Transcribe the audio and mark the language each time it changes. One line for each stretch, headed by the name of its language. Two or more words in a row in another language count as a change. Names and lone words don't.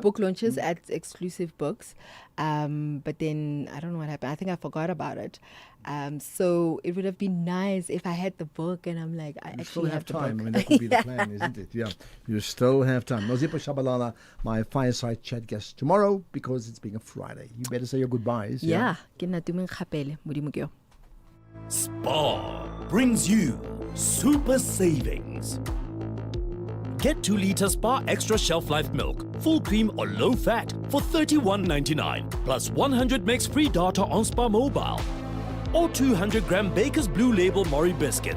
English: Book launches at Exclusive Books. But then I don't know what happened. I think I forgot about it. So it would have been nice if I had the book and I'm like, I You actually still have the time. book. I mean, that would be the plan, isn't it? Yeah. You still have time. Nozipho Shabalala, my fireside chat guest tomorrow because it's being a Friday. You better say your goodbyes. Yeah.
Northern Sotho: Ke nna tumeng kgapele, Modimo ke yo.
English: Spar brings you super savings. Get 2 litre Spar Extra Shelf Life Milk, full cream or low fat for $31.99, plus 100 megs free data on Spar Mobile. Or 200 gram Baker's Blue Label Mori biscuits.